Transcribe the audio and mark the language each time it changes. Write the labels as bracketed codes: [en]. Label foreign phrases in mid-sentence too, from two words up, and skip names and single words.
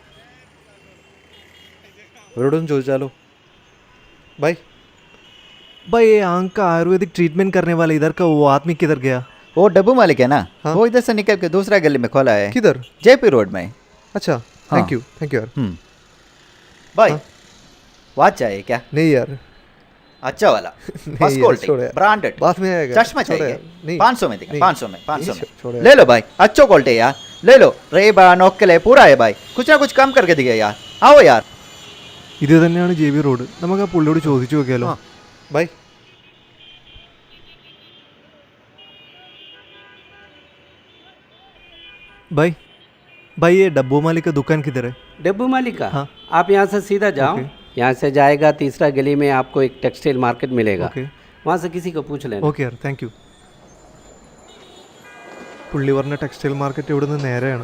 [ml] അവരോടൊന്നും ചോദിച്ചാലോ? [hi] भाई भाई, ये आंख का आयुर्वेदिक ट्रीटमेंट करने वाला इधर का वो आदमी किधर गया? वो डब्बू मालिक है ना? हाँ? वो इधर से निकल के दूसरा गली में खोला है. किधर? जेपी रोड में. अच्छा, [en] thank you [hi] यार. भाई, हाँ? वॉच चाहिए क्या? नहीं यार, अच्छा वाला, नहीं फर्स्ट यार, क्वालिटी, छोड़ो यार. ब्रांडेड. बाद में आएगा. चश्मा छोड़ो चाहिए? यार, नहीं. 500 में देगा. नहीं. 500 में. 500 में छोड़ो यार. ले लो भाई, अच्छो क्वालिटी यार, ले लो. रेबन ओक्ले पूरा है भाई, कुछ ना कुछ कम करके दिए यार. आओ यार. [ml] ഇത് തന്നെയാണ് JB റോഡ്. നമുക്ക് ആ പുള്ളിയോട് ചോദിച്ചു നോക്കിയാലോ? ബൈ. [hi] भाई भाई, ये डब्बू मालिक का दुकान किधर है? डब्बू मालिक का? हाँ. आप यहाँ से सीधा जाओ. यहाँ से जाएगा, तीसरा गली में आपको एक टेक्सटाइल मार्केट मिलेगा. वहाँ से किसी को पूछ लेना. [en] okay yaar, thank you. [ml] പുള്ളി പറഞ്ഞ ടെക്സ്റ്റൈൽ മാർക്കറ്റ് ഇവിടെ നിന്ന് നേരെയാണ്.